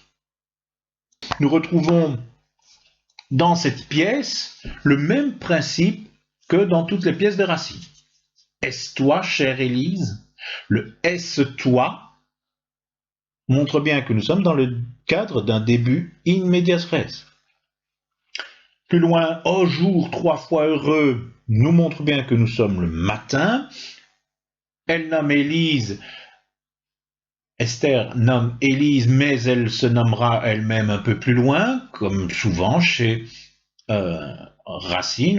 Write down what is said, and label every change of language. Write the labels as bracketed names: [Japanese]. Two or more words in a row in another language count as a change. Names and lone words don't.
[French] Nous retrouvons dans cette pièce le même principe que dans toutes les pièces de Racine. Est-ce toi, chère Élise? Le est-ce toi montre bien que nous sommes dans le cadre d'un début [Latin] in medias res. [French] Plus loin, ô jour 3 fois heureux, nous montre bien que nous sommes le matin. Elle nomme Élise, Esther nomme Élise, mais elle se nommera elle-même un peu plus loin, comme souvent chez Racine.